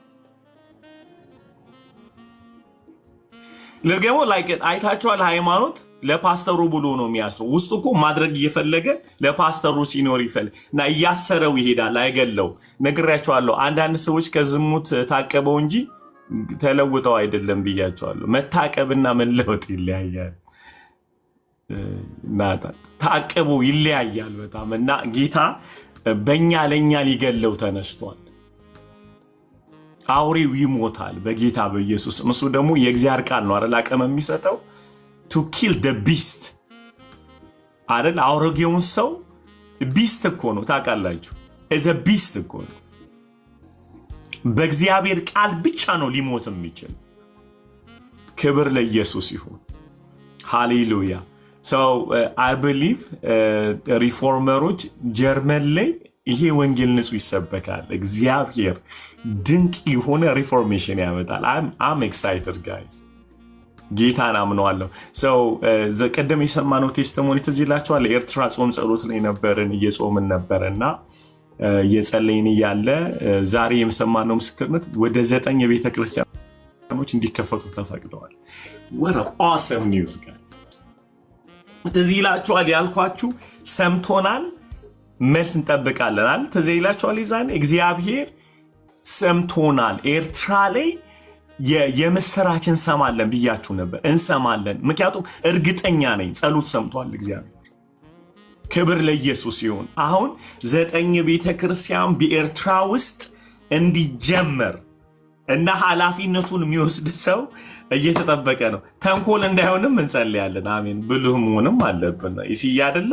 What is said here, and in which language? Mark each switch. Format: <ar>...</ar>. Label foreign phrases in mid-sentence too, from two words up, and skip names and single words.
<am>ለገሞ like አይታችኋል ሃይማኖት ለፓስተሩ ብሎ ነው የሚያስረው። ውስጡ እኮ ማድረግ እየፈለገ ለፓስተሩ ሲኖር ይፈልግ እና እያሰረው ይሄዳል። አይገለው። ነግሬያችኋለሁ። አንዳንድ ሰዎች ከዝሙት ታቀበው እንጂ ተለውጠው አይደለም ብያችኋለሁ። መታቀብና መለወጥ ይለያያል። ታቀቡ ይለያያል በጣም እና ጌታ በእኛ ለእኛ ሊገለው ተነስቷል። አውሬው ይሞታል በጌታ በኢየሱስ። እሱ ደግሞ የእግዚአብሔር ቃል ነው አይደል አቅም የሚሰጠው</am> <en>to kill the beast</en> <am>አይደል? አውሬውን ሰው ቢስት እኮ ነው ታውቃላችሁ።</am> <en>as a beast</en> <am>እኮ ነው። በእግዚአብሔር ቃል ብቻ ነው ሊሞት የሚችል። ክብር ለኢየሱስ ይሁን። ሃሌሉያ።</am> <en>so I believe</en> <am>ሪፎርመሮች ጀርመን ላይ ይሄ ወንጌል ንጹህ ይሰበካል። እግዚአብሔር ድንቅ የሆነ ሪፎርሜሽን ያመጣል።</am> <en>I'm excited guys።</en> <am>ጌታን አምነዋለሁ። ሰው ቀደም የሰማነው ቴስቲሞኒ ትዝ ይላችኋል። ኤርትራ ጾም ጸሎት ላይ ነበርን፣ እየጾምን ነበርና እየጸለይን እያለ ዛሬ የሰማነው ምስክርነት ወደ 9 የቤተ ክርስቲያኖች እንዲከፈቱ ተፈቅደዋል።</am> <en>what an awesome news guys።</en> <am>ትዝ ይላችኋል ያልኳችሁ ሰምቶናል፣ መልስ እንጠብቃለን። ትዝ ይላችኋል ይዛኔ እግዚአብሔር ሰምቶናል። ኤርትራ ላይ የምስራች እንሰማለን ብያችሁ ነበር። እንሰማለን፣ ምክንያቱም እርግጠኛ ነኝ ጸሎት ሰምቷል እግዚአብሔር። ክብር ለኢየሱስ ይሁን። አሁን 9 ቤተክርስቲያን በኤርትራ ውስጥ እንዲጀመር እና ኃላፊነቱን የሚወስድ ሰው እየተጠበቀ ነው። ተንኮል እንዳይሆንም እንጸልያለን። አሜን። ብልህ መሆንም አለብን። ይስያ አይደለ?</am>